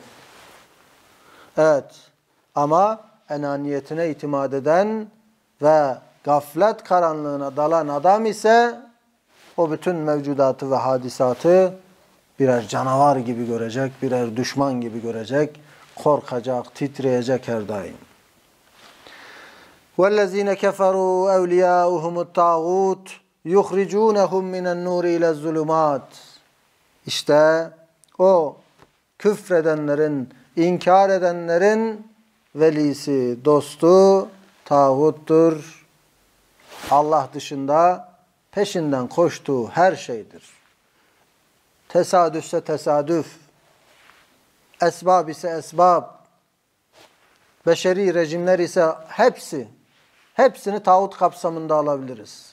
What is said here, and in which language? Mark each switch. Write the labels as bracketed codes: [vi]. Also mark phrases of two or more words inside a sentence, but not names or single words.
[tr] Evet, ama enaniyetine itimat eden ve gaflet karanlığına dalan adam ise o bütün mevcudatı ve hadisatı birer canavar gibi görecek, birer düşman gibi görecek, korkacak, titreyecek her daim. [ar] وَالَّذ۪ينَ كَفَرُوا اَوْلِيَاؤُهُمُ الطَّاغُوتُ يُخْرِجُونَهُمْ مِنَ النُّورِ اِلَى الظُّلُمَاتِ [tr] İşte o küfredenlerin, inkar edenlerin velisi, dostu tağuttur. Allah dışında peşinden koştuğu her şeydir. Tesadüfse tesadüf, esbab ise esbab, beşeri rejimler ise hepsini tağut kapsamında alabiliriz.